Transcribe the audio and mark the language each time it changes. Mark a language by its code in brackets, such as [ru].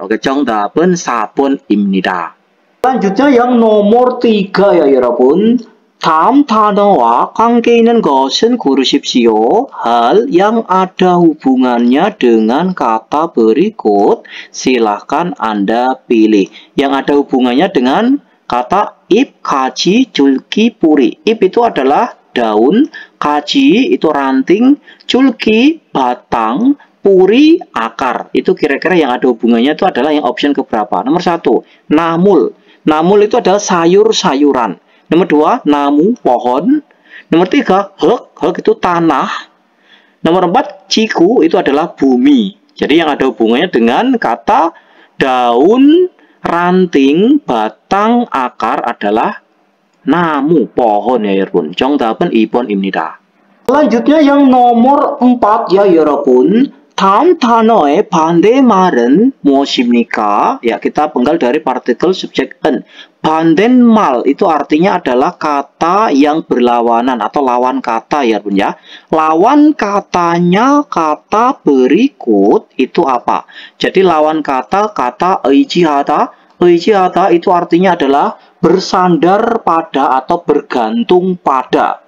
[ko] Oke, 정답은 4번 입니다. [id] Selanjutnya yang nomor 3 ya 여러분. [ko] 다음 단어와 관계 있는 것은 고르십시오. [id] Hal yang ada hubungannya dengan kata berikut, silahkan Anda pilih. Yang ada hubungannya dengan kata ip, kaji, julki, puri. Ip itu adalah daun, kaji itu ranting, julki batang, puri akar. Itu kira-kira yang ada hubungannya itu adalah yang option keberapa? Nomor 1, namul. Namul itu adalah sayur-sayuran. Nomor 2, namu, pohon. Nomor 3, hek itu tanah. Nomor 4, ciku itu adalah bumi. Jadi yang ada hubungannya dengan kata daun, ranting, batang, akar adalah namu, pohon ya 여러분. [ko] 정답은 2번입니다. [id] Selanjutnya yang nomor 4 ya 여러분. [ko] 다음 단어의 반대말은 무엇입니까? [id] Ya, kita penggal dari partikel subjek en. 반대말 itu artinya adalah kata yang berlawanan atau lawan kata ya bun ya. Lawan katanya kata berikut itu apa? Jadi lawan kata 의지하다. 의지하다 itu artinya adalah bersandar pada atau bergantung pada.